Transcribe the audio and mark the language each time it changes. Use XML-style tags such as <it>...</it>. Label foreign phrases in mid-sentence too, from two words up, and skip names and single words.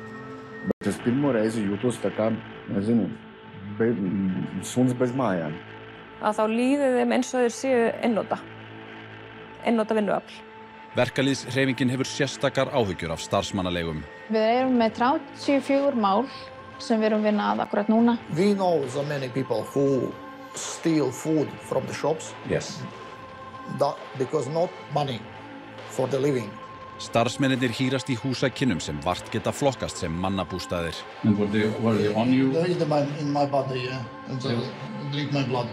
<is>Að þá líður þeim eins og þeir séu einnota vinnuafl. Verkalýðshreyfingin hefur sérstakar áhyggjur af starfsmannaleigum. Við erum með 34 mál sem við erum vinna að akkurat núna.</is> <en>We know so many people who steal food from the shops. Yes. Because not money for the living.</en> <is>Starfsmennirnir hírast í húsakynnum sem vart geta flokkast sem mannabústaðir.</is> <en>And were they on you? They in my body, yeah. And drink my blood.</en>